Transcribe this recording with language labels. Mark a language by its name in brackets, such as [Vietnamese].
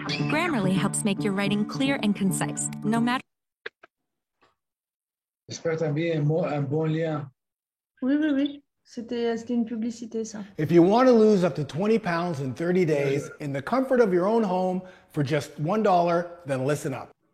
[English] Grammarly helps make your writing clear and concise, no matter. [French] J'espère que tu as bien un bon lien. Oui. C'était une publicité, ça. [English] If you want to lose up to 20 pounds in 30 days in the comfort of your own home for just $1, then listen up.